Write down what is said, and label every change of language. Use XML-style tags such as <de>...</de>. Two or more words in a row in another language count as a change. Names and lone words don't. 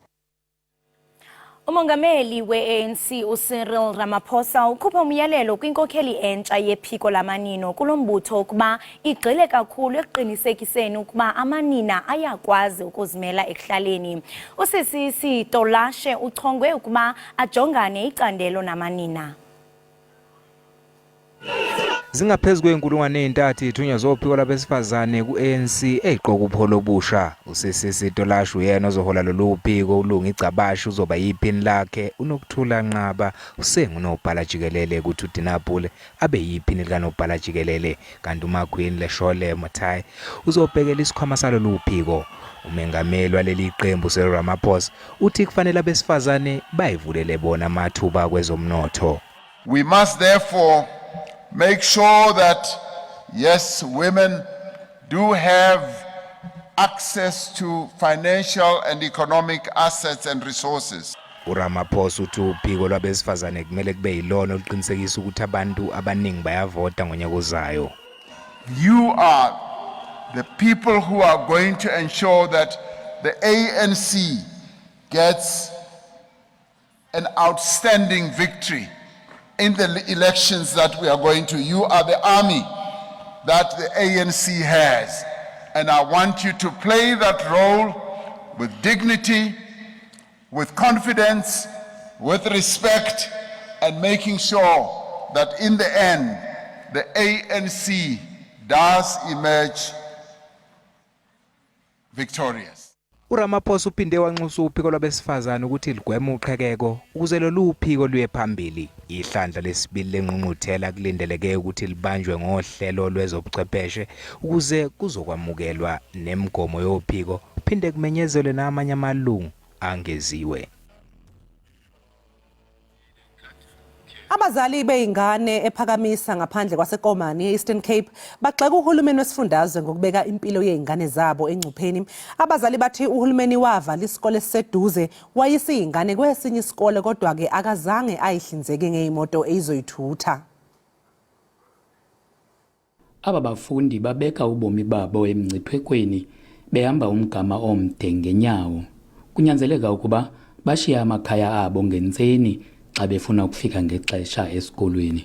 <xh>Umongameli we-ANC uCyril Ramaphosa ukhupha umyalelo kwinkokheli entsha yephiko lamanino kulombutho ukuba igxile kakhulu ekuqinisekiseni ukuba amanina ayakwazi ukuzimela ekuhlaleni. Usisi Tolashe uchongwe ukuba ajongane icandelo namanina. Zingaphezulu kwenkulungwane ezintathu ithunywa zophiko labesifazane ku-ANC eqoka upholo obusha.</xh> <zu>Usisi Tolashe uyena ozohola lolu phiko ulunga igcabashi uzoba yiphini lakhe uNokuthula Nqaba usengunobhala jikelele kuthi uDinapule abe yiphini likanobhala jikelele kanti uMakhwini Leshole Mothai uzobhekela isikhwama salolu phiko. Umengameli waleli qembu uCyril Ramaphosa uthi kufanele abesifazane bayivulele bona amathuba kwezomnotho.</zu> <en>We must therefore make sure that, yes, women do have access to financial and economic assets and resources.</en> <zu>uRamaphosa uthi uphiko lwabesifazane kumele kube yilona oluqinisekisa ukuthi abantu abaningi bayavota ngonyaka ozayo.</zu> <en>You are the people who are going to ensure that the ANC gets an outstanding victory in the elections that we are going to. You are the army that the ANC has, and I want you to play that role with dignity, with confidence, with respect, and making sure that in the end, the ANC does emerge victorious.</en> <zu>uRamaphosa uphinde wanxusa uphiko lwabesifazane ukuthi ligweme uqhekeko ukuze lolu phiko luye phambili. Ihlandla lesibili lenqungquthela kulindeleke ukuthi libanjwe ngohlelo lwezobuchwepheshe ukuze kuzokwamukelwa nemigomo yophiko phinde kumenyezelwe namanye amalungu angeziwe. Abazali beingane ephakamisa ngaphandle kwaseKomani eEastern Cape bagxeka uhulumeni wesifundazwe ngokubeka impilo yeingane zabo engcupheni. Abazali bathi uhulumeni wavala isikole esiseduze wayisa ingane kwesinye isikole kodwa ke akazange ayihlinzeke ngeimoto ezizoyithutha.</zu> <xh>Aba bafundi babeka ubomi babo emngciphekweni behamba umgama omde ngenyawo. Kunyanzeleka ukuba bashiya amakhaya abo ngentseni xa befuna ukufika ngexesha esikolweni.</xh>